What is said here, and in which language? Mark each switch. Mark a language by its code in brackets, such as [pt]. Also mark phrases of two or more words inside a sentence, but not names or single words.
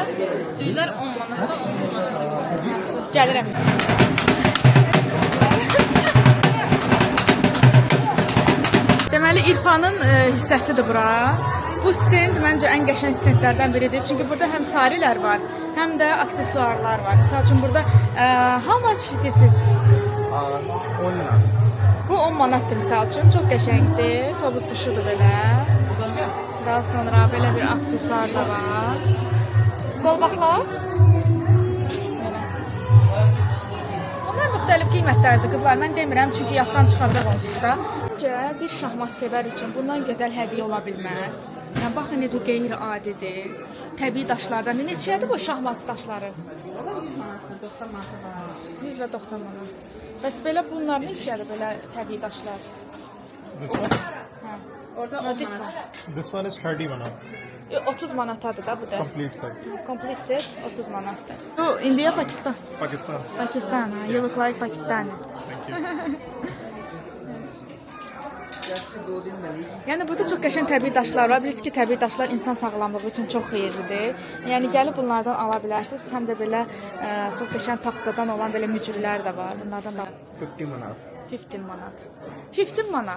[az] Düylər 10 manatda 30 manata. Gəlirəm. Deməli İrfanın hissəsidir bura. Bu stend məncə ən qəşəng stendlərdən biridir. Çünki burada həm sarilər var, həm də aksesuarlar var. Məsəl üçün burada [en] how much this is? [az] 10 manat. Bu 10 manatdır misal üçün. Çox qəşəngdir. Tobuz quşudur belə. Daha sonra belə bir aksesuar da var. Qolbaqlar. Belə. Bunlar müxtəlif qiymətlərdir qızlar. Mən demirəm çünki yaddan çıxacaq onsuz da. Məncə bir şahmat sevər üçün bundan gözəl hədiyyə ola bilməz. Yəni baxın necə qeyri-adidir. Təbii daşlardan. Neçədir bu şahmat daşları? 100 və 90 manat. Bəs belə bunlar neçədir belə təbii daşlar? Hə. Orada 10 manat. [en] This one is 30 manat. [az] 30 manatadır da bu da. [en] Complete set. Complete set [az] 30 manatdır. Bu India, Pakistan. Pakistan. Pakistan. Ha. [en] You look like Pakistani. Thank you. [az] Yəni burada çox qəşəng təbii daşlar var. Bilirsiniz ki, təbii daşlar insan sağlamlığı üçün çox xeyirlidir. Yəni gəlib bunlardan ala bilərsiniz. Həm də belə çox qəşəng taxtadan olan belə mücrülər də var. Bunlardan da 50 manat. 15 manat. 15 manat.